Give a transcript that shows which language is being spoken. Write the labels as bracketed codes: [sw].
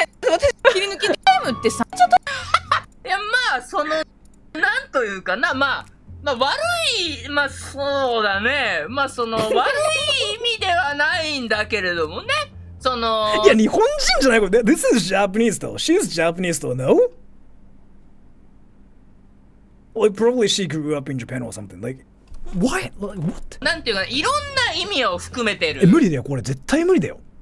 [ja] 私切り抜きタイムってさ、ちょっと。いや、まあ、なんというかな、まあ悪い、まあそうだね。まあ悪い意味ではないんだけれどもね。そのいや、日本人じゃないこれ。 [en] This is Japanese though. She's Japanese though, no? Like, probably she grew up in Japan or something. Like, what? Like, what? [ja] なんていうか、いろんな意味を含めてる。無理だよ、これ絶対無理だよ。